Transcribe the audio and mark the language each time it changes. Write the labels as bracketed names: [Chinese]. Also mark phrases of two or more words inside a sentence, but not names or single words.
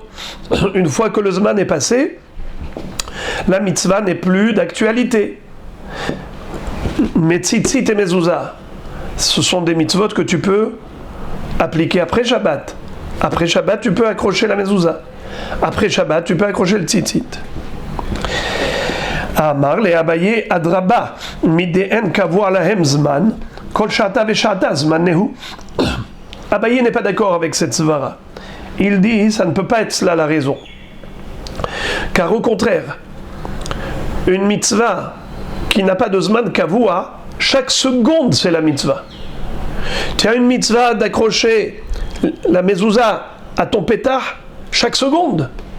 [French] Une fois que le Zman est passé, la mitzvah n'est plus d'actualité. Mais Tzitzit et Mezouza, ce sont des mitzvot que tu peux appliquer après Shabbat. Après Shabbat, tu peux accrocher la Mezouza. Après Shabbat, tu peux accrocher le Tzitzit. [Aramaic] אמר ליה אביי אדרבה, מדאין קבוע להם זמן, כל שעתא ושעתא זמן נהו. [French] Abaye n'est pas d'accord avec cette svara. Il dit, ça ne peut pas être cela la raison. Car au contraire, une mitzvah qui n'a pas de [Hebrew] זמן קבוע, [French] chaque seconde c'est la mitzvah. Tu as une mitzvah d'accrocher la mezouza à ton pétard chaque seconde.